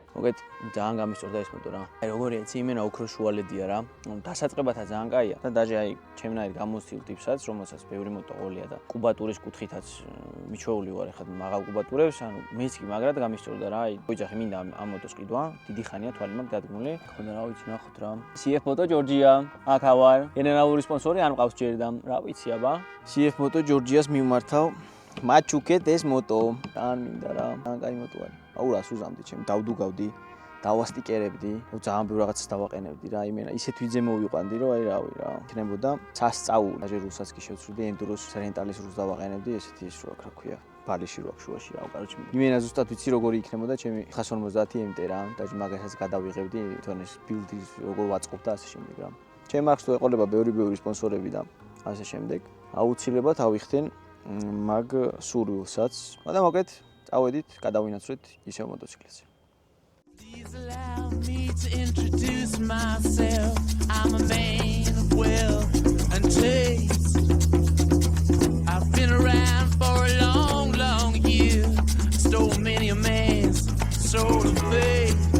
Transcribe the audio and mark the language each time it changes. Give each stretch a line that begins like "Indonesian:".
Georgian: მოგეთ, ძალიან გამისწორდა ეს მოტო რა. აი როგორია, იცი იმენა უფრო შუალედია რა. დასაწყებათა ძალიან კაია და დაჟე აი ჩემნაირ გამოსცილ ტიპსაც, რომელსაც ბევრი მოტო ყოლია და კუბატურის კუთხითაც მიჩვეული ვარ ახლა მაღალ კუბატურებს, ანუ მეც კი მაგრად გამისწორდა რა. აი ოჯახი მინდა ამ მოტოს ყიდვა, დიდი ხანია თვალი მაქვს დადგმული. ხოდა რა ვიცი, ნახოთ რა. CF Moto Georgia, აქ ავარ. გენერალური სპონსორი არ მყავს ჯერ და რა ვიცი აბა. CF Moto Georgia-ს მიმართავ. მაჩუკეთ ეს მოტო. ძალიან მინდა რა. ძალიან კაი მოტო არის. აუ რას უზამდი ჩემ დავდუგავდი, დავასტიკერებდი, ძალიან ბევრ რაღაცას დავაყენებდი რა, იმენა ისეთ ვიძე მოვიყვანდი, რომ აი რავი რა, იქნებოდა სასწაული. დაჟე რუსაც კი შევცვლიდი, ენდუროს რენტალის რუს დავაყენებდი, ესეთი ის რა ქვია, ბალიში რა შუაში რა, კაროჩი. იმენა ზუსტად ვიცი როგორი იქნებოდა ჩემი 150 MT რა, დაჟე მაგასაც გადავიღებდი, თვითონ ეს ბილდის როგორ ვაწყობ და ასე შემდეგ რა. ჩემ აქვს თუ ეყოლება ბევრი სპონსორები და ასე შემდეგ. აუცილებლად ავიხდენ მაგ სურვილსაც. და მოგეთ წავედით, გადავინაცვლეთ ისევ მოტოციკლებზე.
English: Please allow me to introduce myself. I'm a man of wealth and taste. I've been around for a long year. Stole many a man's soul of faith.